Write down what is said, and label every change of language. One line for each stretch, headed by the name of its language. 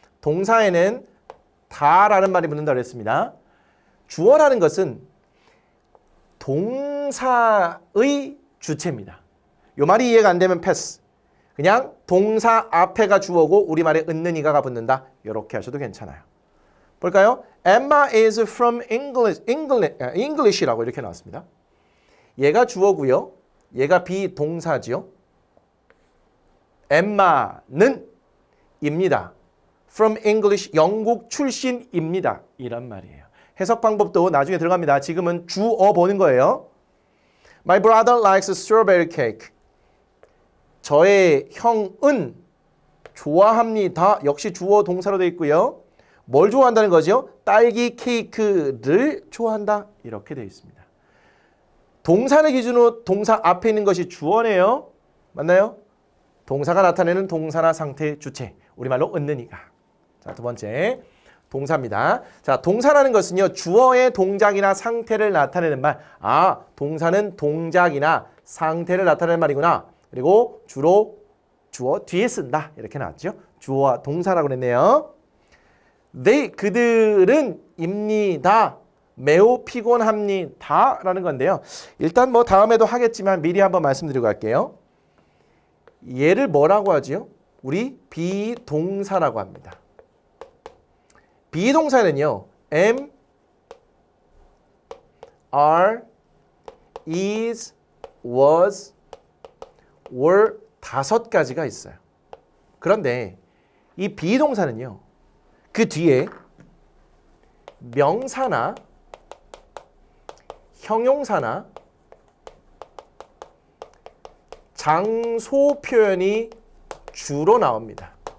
Korean: 동사에는 다라는 말이 붙는다고 했습니다. 주어라는 것은 동사의 주체입니다. 요 말이 이해가 안 되면 패스. 그냥 동사 앞에가 주어고 우리말에 은는 이가가 붙는다. 이렇게 하셔도 괜찮아요. 볼까요?
English: Emma is from English
Korean: 라고 이렇게 나왔습니다. 얘가 주어고요. 얘가 비동사죠. Emma는 입니다.
English: From English,
Korean: 영국 출신입니다. 이란 말이에요. 해석 방법도 나중에 들어갑니다. 지금은 주어 보는 거예요.
English: My brother likes strawberry cake.
Korean: 저의 형은 좋아합니다. 역시 주어 동사로 되어 있고요. 뭘 좋아한다는 거죠? 딸기 케이크를 좋아한다. 이렇게 되어 있습니다. 동사를 기준으로 동사 앞에 있는 것이 주어네요. 맞나요? 동사가 나타내는 동사나 상태, 주체. 우리말로 얻는 이가. 자, 두 번째. 동사입니다. 자, 동사라는 것은요. 주어의 동작이나 상태를 나타내는 말. 아, 동사는 동작이나 상태를 나타내는 말이구나. 그리고 주로 주어 뒤에 쓴다. 이렇게 나왔죠. 주어와 동사라고 그랬네요. 그들은 입니다. 매우 피곤합니다. 라는 건데요. 일단 뭐 다음에도 하겠지만 미리 한번 말씀드리고 갈게요. 얘를 뭐라고 하죠? 우리 비동사라고 합니다. 비동사는요. am, are, is, was, were 5가지가 있어요. 그런데 이 비동사는요. 그 뒤에 명사나 형용사나 장소 표현이 주로 나옵니다.